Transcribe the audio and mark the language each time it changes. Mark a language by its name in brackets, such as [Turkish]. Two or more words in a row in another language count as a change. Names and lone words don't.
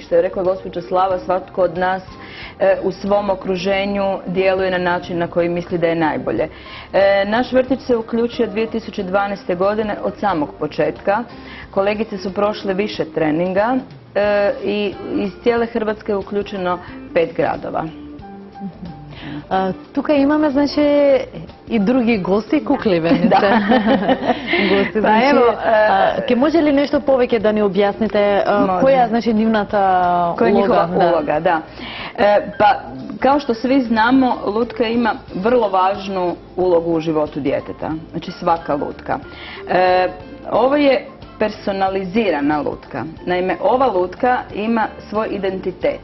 [Croatian] Što je rekla gospođa Slava, svatko od nas u svom okruženju djeluje na način na koji misli da je najbolje. Naš vrtić se uključio 2012. godine od samog početka. Kolegice su prošle više treninga i iz cijele Hrvatske je uključeno 5 gradova. [Macedonian] Тука имаме, значи, и други гости, куклевенице. Гости, Па ево, ке може ли нешто повеќе да ни објасните која е, значи, нивната улога? [Croatian] Koja je njihova uloga, da. Pa, kao što svi znamo, lutka ima vrlo važnu ulogu u životu djeteta. Znači svaka lutka. Ovo je personalizirana lutka. Naime, ova lutka ima svoj identitet.